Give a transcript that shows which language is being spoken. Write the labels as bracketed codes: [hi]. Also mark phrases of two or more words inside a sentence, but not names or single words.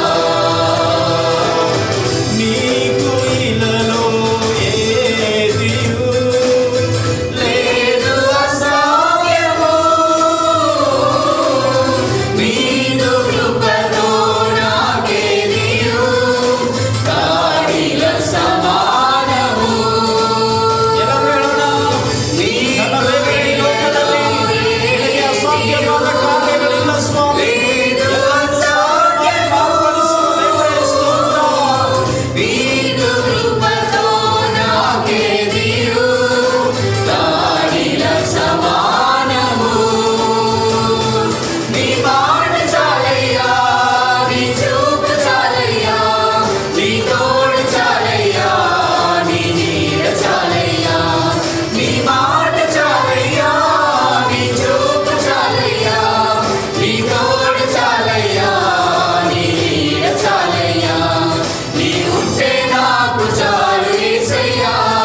[te] నీకు ఇలలో ఏదియు లేదు అసాధ్యము, నీదు కృపతో నాకేదియు కాడిల సమానము. [kn] ಎಲ್ಲರೂ ಹೇಳೋಣ. ನನ್ನ ದೇವರೇ, ಈ ಲೋಕದಲ್ಲಿ ನಿನಗೆ ಅಸಾಧ್ಯವಾದ ಕಾರ್ಯಗಳಿಲ್ಲ ಸ್ವಾಮಿ. ಎಲ್ಲವನ್ನೂ ಸಾಧ್ಯವಾಗಿ ಮಾರ್ಪಡಿಸುವ ದೇವರೇ, ಸ್ತೋತ್ರ. [te] నీదు కృపతో నాకేదియు కాడిల సమానము. నీ మాట చాలయ్యా, నీ చూపు చాలయ్యా, నీ తోడు చాలయ్యా, నీ నీడ చాలయ్యా, నీ మాట చాలయ్యా, నీ చూపు చాలయ్యా, నీ తోడు చాలయ్యా, నీ నీడ చాలయ్యా, నీ ఉంటే నాకు చాలు యేసయ్యా,